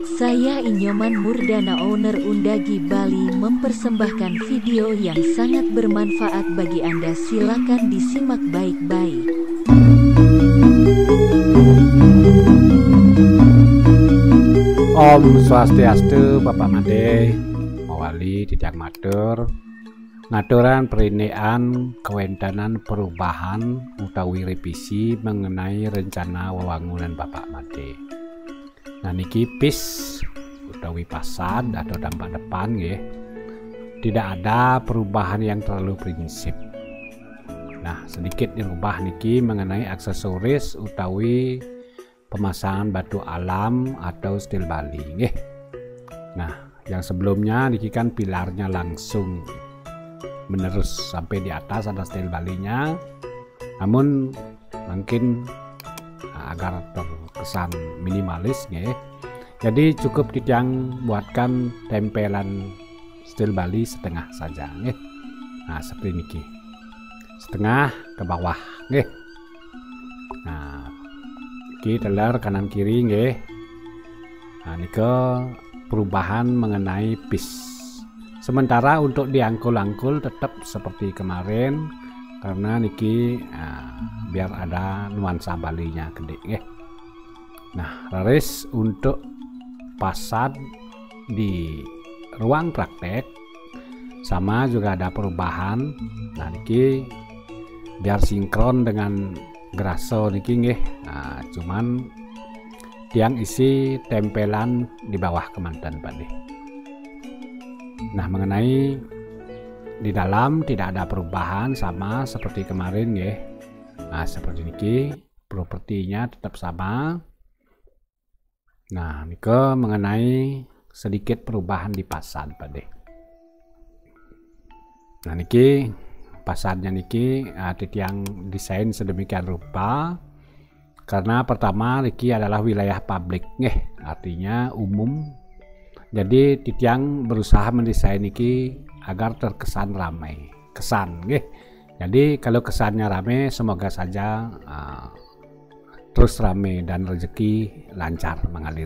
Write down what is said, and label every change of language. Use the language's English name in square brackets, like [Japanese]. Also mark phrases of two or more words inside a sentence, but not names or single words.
[Indonesian] Saya Inyoman Murdana, owner Undagi Bali, mempersembahkan video yang sangat bermanfaat bagi Anda. Silakan disimak baik-baik. [Balinese] Om Swastiastu, Bapak Made, Mawali Tidang Matur, ngaturan perinean kewentanan perubahan utawi [Indonesian] revisi mengenai rencana [Balinese] wewangunan Bapak Made. [Indonesian] Nah niki PIS utawi pasad atau dampak depan nggih. Tidak ada perubahan yang terlalu prinsip. Nah sedikit dirubah niki mengenai aksesoris utawi pemasangan batu alam atau stil Bali nggih. Nah yang sebelumnya niki kan pilarnya langsung menerus sampai di atas ada stil Balinya, namun mungkin agar terkesan minimalis nggih. Jadi cukup yang buatkan tempelan stil Bali setengah saja nggih. Nah seperti niki. Setengah ke bawah nggih. Nah iki teler kanan kiri nggih. Nah niki perubahan mengenai PIS. Sementara untuk diangkul-angkul tetap seperti kemarin karena niki biar ada nuansa Balinya gede nggih. Nah raris untuk pasad di ruang praktek sama juga ada perubahan. Nah niki biar sinkron dengan graso niki nggih. Nah cuman tiang isi tempelan di bawah kemanten Pak. Nah mengenai di dalam tidak ada perubahan, sama seperti kemarin ya. Nah seperti niki propertinya tetap sama. Nah niki mengenai sedikit perubahan di pasad Pak. Nah niki pasadnya niki yang desain sedemikian rupa karena pertama niki adalah wilayah publik nggih, artinya umum. Jadi titiang berusaha mendesain niki agar terkesan ramai, kesan nggih. Jadi kalau kesannya ramai, semoga saja terus ramai dan rezeki lancar mengalir.